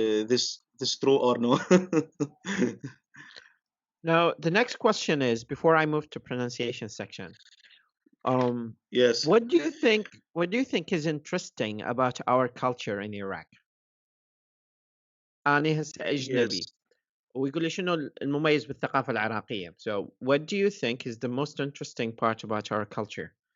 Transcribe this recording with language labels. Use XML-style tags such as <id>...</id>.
<en>this true or no? Now, the next question is, before I move to pronunciation section, um, Yes, what do you think? What do you think is interesting about our culture in Iraq?</en> <ar>أنا هسه أجنبي،</ar> <en>yes,</en> <ar>ويقول لي شنو المميز بالثقافة العراقية.</ar> <en>So, what do you think is the most interesting part about our culture?</en>